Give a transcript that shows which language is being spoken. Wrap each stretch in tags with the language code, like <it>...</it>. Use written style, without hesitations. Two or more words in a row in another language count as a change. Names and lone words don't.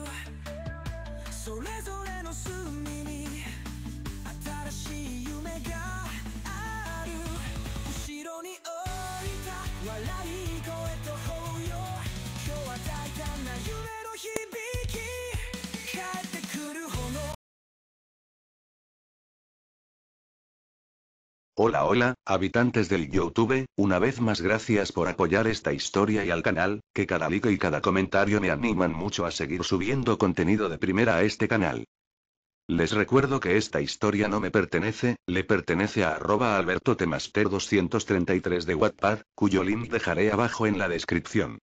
<ja>それぞれの隅に新しい夢がある。後ろに降りた笑い声と抱擁。今日は大胆な夢の響き。帰ってくる炎。</ja> <es>Hola hola, habitantes del YouTube, una vez más gracias por apoyar esta historia y al canal, que cada like y cada comentario me animan mucho a seguir subiendo contenido de primera a este canal. Les recuerdo que esta historia no me pertenece, le pertenece a @albertotemaster233 de Wattpad, cuyo link dejaré abajo en la descripción.</es>